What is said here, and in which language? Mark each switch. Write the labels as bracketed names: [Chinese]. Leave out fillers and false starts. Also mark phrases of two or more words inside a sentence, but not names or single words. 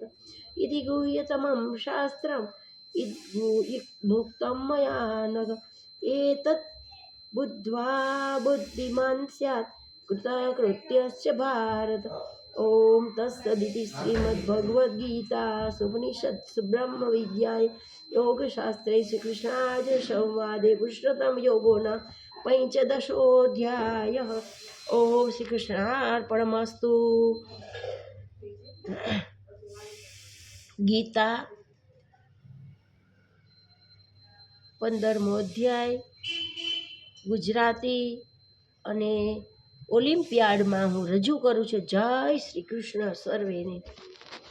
[Sanskrit] इति गुह्यतमं शास्त्रम् भुक्तं मया नघ एतत् बुद्ध्वा बुद्धिमान् स्यात् कृतकृत्यस्य भारत ॐ तत्सदिति श्रीमद्भगवद्गीतासूपनिषत्सु ब्रह्मविद्यायां योगशास्त्रे श्रीकृष्णार्जुनसंवादे पुरुषोत्तमयोगो नाम पञ्चदशोऽध्यायः। ॐ श्रीकृष्णार्पणमस्तु। [Gujarati] ગીતા 15મો અધ્યાય ગુજરાતી અને ઓલિમ્પિયાડમાં હું રજૂ કરું છું. જય શ્રી કૃષ્ણ સર્વેને.